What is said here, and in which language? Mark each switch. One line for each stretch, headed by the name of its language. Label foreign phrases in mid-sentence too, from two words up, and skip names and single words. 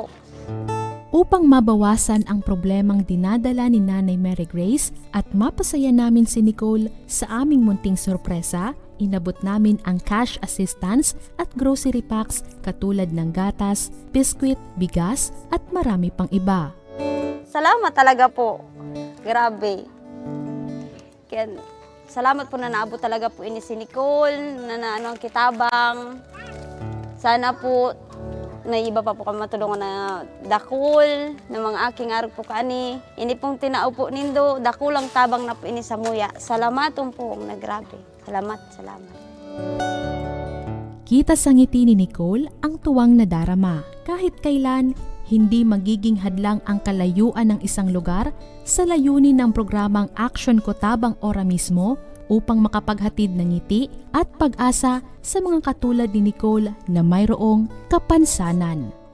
Filipino: Upang mabawasan ang problemang dinadala ni Nanay Mary Grace at mapasaya namin si Nicole sa aming munting sorpresa, inabot namin ang
English: cash assistance
Filipino: at
English: grocery packs
Filipino: katulad ng gatas, biskwit, bigas at marami pang iba. Salamat talaga po. Grabe.
Bikol: Kaya salamat po na naabot talaga po ini si Nicole, na ang kitabang. Sana po na iba pa po kami matulungan na dakol, na mga aking arog po kaani. Ini pong tinao po nindo, dakulang tabang na po ini sa muya. Salamatong po na grabe. Salamat.
Filipino: Kita sa ngiti ni Nicole ang tuwang nadarama. Kahit kailan, hindi magiging hadlang ang kalayuan ng isang lugar sa layunin ng programang Action Ko Tabang Ora mismo upang makapaghatid ng ngiti at pag-asa sa mga katulad ni Nicole na mayroong kapansanan.